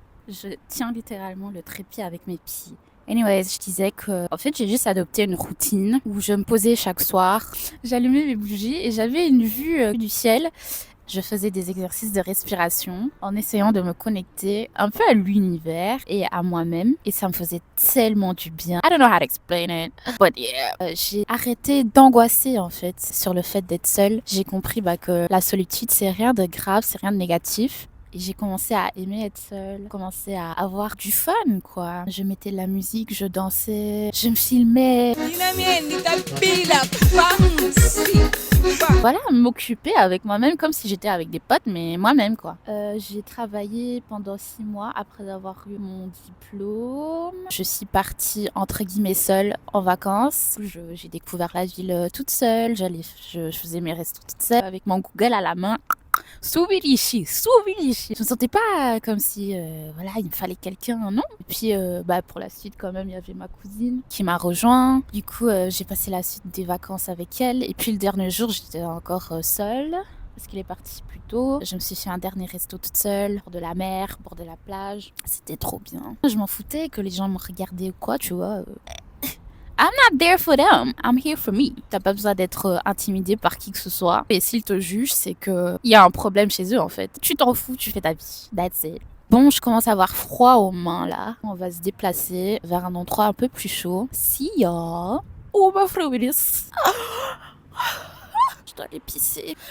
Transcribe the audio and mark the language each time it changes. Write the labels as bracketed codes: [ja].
[fr] Je tiens littéralement le trépied avec mes pieds. Anyways, je disais que, en fait, j'ai juste adopté une routine où je me posais chaque soir, j'allumais mes bougies et j'avais une vue du ciel. Je faisais des exercices de respiration en essayant de me connecter un peu à l'univers et à moi-même. Et ça me faisait tellement du bien. [en] I don't know how to explain it, but yeah. [fr] J'ai arrêté d'angoisser en fait sur le fait d'être seule. J'ai compris que la solitude, c'est rien de grave, c'est rien de négatif. Et j'ai commencé à aimer être seule, commencé à avoir du fun, quoi. Je mettais de la musique, je dansais, je me filmais. Voilà, m'occuper avec moi-même comme si j'étais avec des potes, mais moi-même, quoi. J'ai travaillé pendant 6 mois après avoir eu mon diplôme. Je suis partie, entre guillemets, seule en vacances. J'ai découvert la ville toute seule. Je faisais mes restos toute seule avec mon Google à la main. Souvilichi. Je me sentais pas comme si, voilà, il me fallait quelqu'un, non. Et puis, pour la suite, quand même, il y avait ma cousine qui m'a rejoint. Du coup, j'ai passé la suite des vacances avec elle. Et puis, le dernier jour, j'étais encore seule parce qu'il est parti plus tôt. Je me suis fait un dernier resto toute seule, bord de la mer, bord de la plage. C'était trop bien. Je m'en foutais que les gens me regardaient ou quoi, tu vois. [en] I'm not there for them, I'm here for me. [fr] T'as pas besoin d'être intimidé par qui que ce soit. Et s'ils te jugent, c'est que y a un problème chez eux en fait. Tu t'en fous, tu fais ta vie. [en] That's it. [fr] Bon, je commence à avoir froid aux mains là. On va se déplacer vers un endroit un peu plus chaud. Si ya. Oh ma frère, je dois aller pisser.